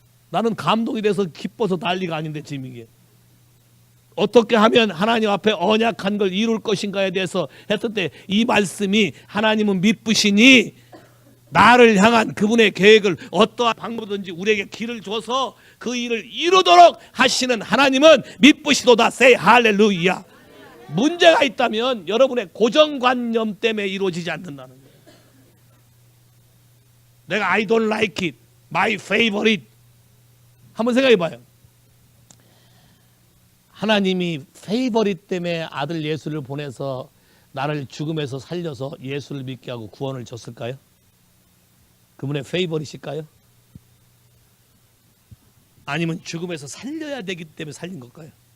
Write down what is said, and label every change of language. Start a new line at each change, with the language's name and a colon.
Korean: 나는 감동이 돼서 기뻐서 난리가 아닌데 지금 이게 어떻게 하면 하나님 앞에 언약한 걸 이룰 것인가에 대해서 했을 때 이 말씀이 하나님은 미쁘시니 나를 향한 그분의 계획을 어떠한 방법이든지 우리에게 길을 줘서 그 일을 이루도록 하시는 하나님은 미쁘시도다. say 할렐루야. 문제가 있다면 여러분의 고정관념 때문에 이루어지지 않는다는 거예요. 내가
English: I don't like it, my favorite.
Korean: 한번 생각해 봐요. 하나님이 페이버릿 때문에 아들 예수를 보내서 나를 죽음에서 살려서 예수를 믿게 하고 구원을 줬을까요? 그분의 페이버릿일까요? 아니면 죽음에서 살려야 되기 때문에 살린 걸까요?